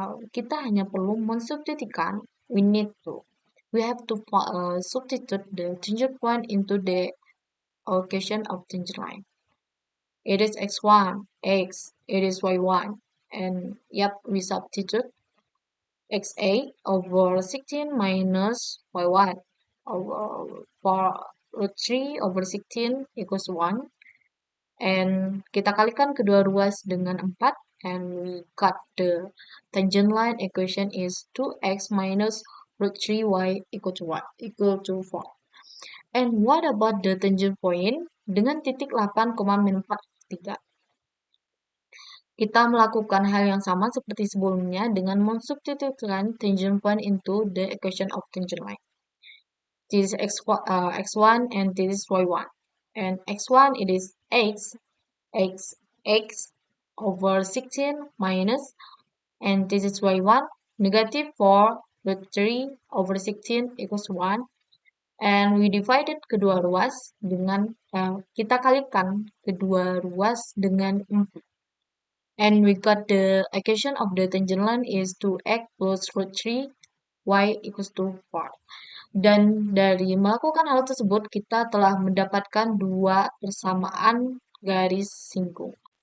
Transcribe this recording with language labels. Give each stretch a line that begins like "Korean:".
Indonesian: Kita hanya perlu mensubstitusikan,
English: we have to substitute the tangent point into the equation of tangent line. It is x1, x, it is y1, and yep, we substitute x8 over 16 minus y1 over 4 root 3 over 16 equals 1. And
Indonesian: kita kalikan kedua ruas dengan 4.
English: And we got the tangent line equation is 2x minus root 3y equal to 4. And what about the tangent point
Indonesian: dengan titik
English: 8,-43?
Indonesian: Kita melakukan hal yang sama seperti sebelumnya dengan mensubstitusikan
English: tangent point into the equation of tangent line. This is x1 and this is y1. And x1 it is x over 16 minus, and this is y1 negative 4 root 3 over 16 equals 1. And we divided
Indonesian: kedua ruas dengan kita kalikan kedua ruas dengan 4.
English: And we got the equation of the tangent line is 2x plus root 3 y equals to 4.
Indonesian: Dan dari melakukan hal tersebut kita telah mendapatkan dua persamaan garis singgung.